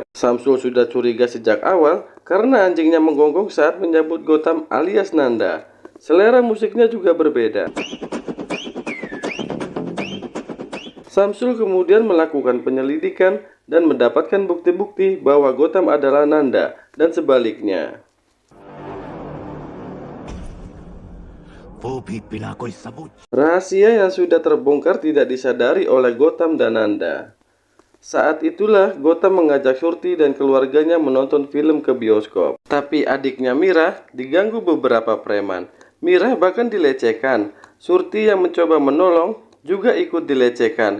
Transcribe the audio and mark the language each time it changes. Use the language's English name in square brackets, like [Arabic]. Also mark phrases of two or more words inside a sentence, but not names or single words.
[Indonesian] Samsul sudah curiga sejak awal karena anjingnya menggonggong saat menyambut Gotham alias Nanda. Selera musiknya juga berbeda. Samsul kemudian melakukan penyelidikan dan mendapatkan bukti-bukti bahwa Gotham adalah Nanda dan sebaliknya. [Hindi] वो भी बिना कोई सबूत। [Indonesian] Rahasia yang sudah terbongkar tidak disadari oleh Gotham dan Nanda. Saat itulah Gotham mengajak Surti dan keluarganya menonton film ke bioskop. Tapi adiknya Mira diganggu beberapa preman. Mira bahkan dilecehkan. Surti yang mencoba menolong juga ikut dilecehkan.